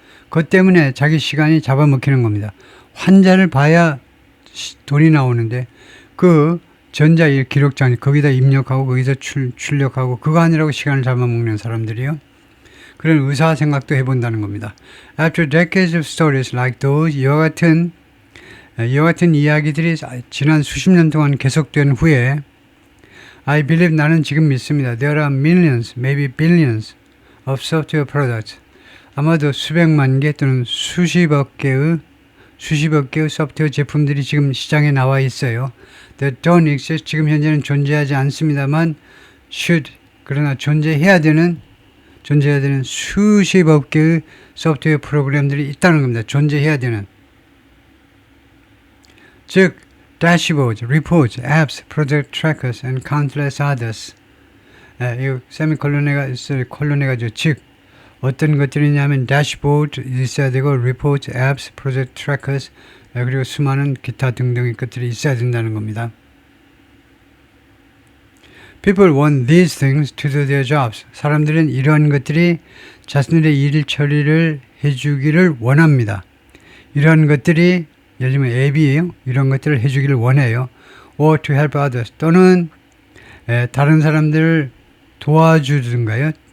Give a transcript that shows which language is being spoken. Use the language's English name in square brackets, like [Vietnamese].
[Korean] 그것 때문에 자기 시간이 잡아먹히는 겁니다. 환자를 봐야 돈이 나오는데 그 전자 기록장 거기다 입력하고 거기서 출력하고 그거 하느라고 시간을 잡아먹는 사람들이요. 그런 의사 생각도 해본다는 겁니다. [English] After decades of stories like those, [Korean] 이와 같은 이야기들이 지난 수십 년 동안 계속된 후에 [English] I believe, [Korean] 나는 지금 믿습니다. [English] There are millions, maybe billions of software products. [Korean] 아마도 수백만 개 또는 수십억 개의 소프트웨어 제품들이 지금 시장에 나와 있어요. [English] That don't exist, [Korean] 지금 현재는 존재하지 않습니다만 should, 그러나 존재해야 되는 수십억 개의 소프트웨어 프로그램들이 있다는 겁니다. 존재해야 되는. [English] 즉, dashboards, reports, apps, project trackers, and countless others. [Korean] 이 콜론해가지고 즉 어떤 것들이냐면 dashboard 있어야 되고 reports, apps, project trackers 그리고 수많은 기타 등등의 것들이 있어야 된다는 겁니다. [English] People want these things to do their jobs. [Korean] 사람들은 이러한 것들이 자신들의 일 처리를 해주기를 원합니다. 이러한 것들이 예를 들면 앱이에요. 이런 것들을 해주기를 원해요. [English] or to help others, [Korean] 또는 다른 사람들을 도와주든가요.